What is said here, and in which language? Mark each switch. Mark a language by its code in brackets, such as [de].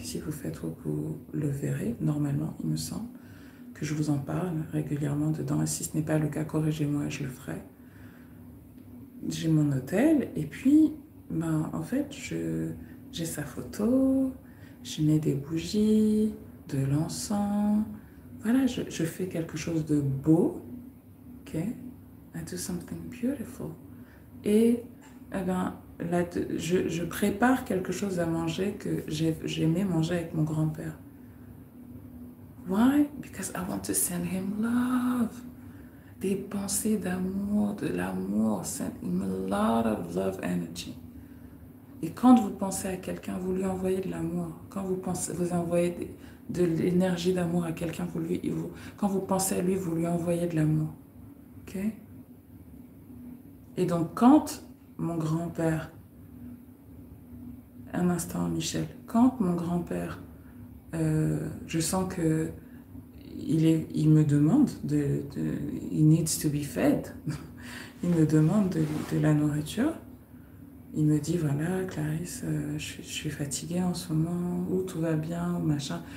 [fr] Si vous faites Wok, vous le verrez, normalement, il me semble, que je vous en parle régulièrement dedans. Et si ce n'est pas le cas, corrigez-moi et je le ferai. J'ai mon hôtel et puis, en fait, j'ai sa photo, je mets des bougies, de l'encens. Voilà, je fais quelque chose de beau, ok? [en] I do something beautiful. [fr] Et, là, je prépare quelque chose à manger que j'aimais manger avec mon grand-père. [en] Why? Because I want to send him love. [fr] Des pensées d'amour, de l'amour. [en] Send him a lot of love energy. [fr] Et quand vous pensez à quelqu'un, vous lui envoyez de l'amour. Quand vous envoyez de l'énergie d'amour à quelqu'un, quand vous pensez à lui, vous lui envoyez de l'amour. Ok? Et donc, quand mon grand-père, un instant Michel, quand mon grand-père, je sens que il me demande, [en] he needs to be fed, [fr] il me demande de la nourriture, il me dit voilà Clarisse, je suis fatiguée en ce moment, ou tout va bien, ou machin.